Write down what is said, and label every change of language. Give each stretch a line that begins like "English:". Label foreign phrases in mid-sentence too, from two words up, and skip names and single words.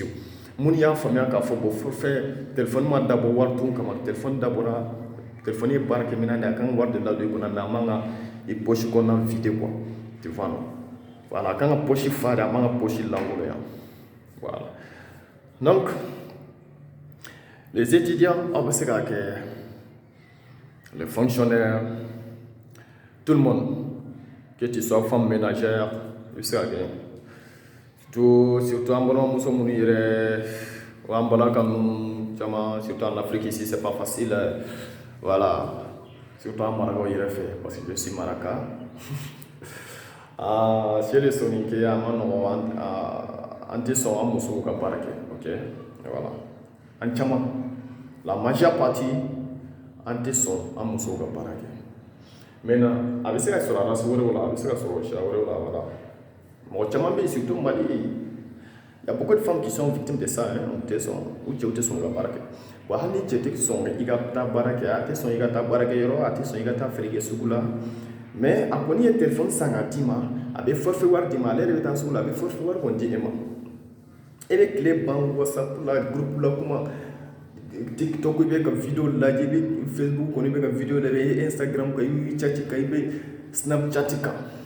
Bambara: Mun y'a faamuya k'a fɔ bon fo fɛ téléphone ma dabɔ wari tun kama, téléphone dabɔra, téléphone ye baara kɛ minɛn de a kan ka wari de ladon i kunna, mais a man ka i poche kɔnɔna
French: vide quoi, tu vois non, voilà,
Bambara: a kan ka poche fa de, a man ka poche langoloya, voilà.
French: Donc les étudiants
Bambara: aw bɛ se k'a kɛ,
French: les fonctionnaires, tout le monde, que tu sois femme ménagère,
Bambara: i bɛ se k'a kɛ. Surtout en balimamuso minnu yɛrɛ o y'an balaka ninnu caman,
French: surtout en Afrique ici c'est pas facile, voilà, surtout
Bambara: an marakaw yɛrɛ fɛ,
French: parce que je suis maraka. Chez les soninké
Bambara: a ma nɔgɔn, an tɛ sɔn an musow ka baara kɛ,
French: ok, voilà,
Bambara: an caman,
French: la majeure partie
Bambara: an tɛ sɔn an musow ka baara kɛ, maintenant a bɛ se ka sɔrɔ arasi wɛrɛw la a bɛ se ka sɔrɔ sira wɛrɛw la voilà mɔgɔ caman bɛ yen surtout Mali
French: il y a beaucoup de femmes qui sont victimes de ça
Bambara: u tɛ sɔn u cɛw tɛ sɔn ka baara kɛ wa hali ni cɛ tɛ sɔn i ka taa baara kɛ a tɛ sɔn i ka taa baara kɛ yɔrɔ a tɛ sɔn i ka taa feere kɛ sugu la mais a kɔni ye téléphone san k'a d'i ma a bɛ forfait wari d'i ma ale yɛrɛ bɛ taa sugu la a bɛ forfait wari kɔni di e ma e bɛ tile ban whatsapp la groupe la kuma TikTok i bɛ ka video lajɛ i bɛ Facebook kɔni i bɛ ka video lajɛ i bɛ Instagram kan i bɛ chat kan i bɛ Snapchat kan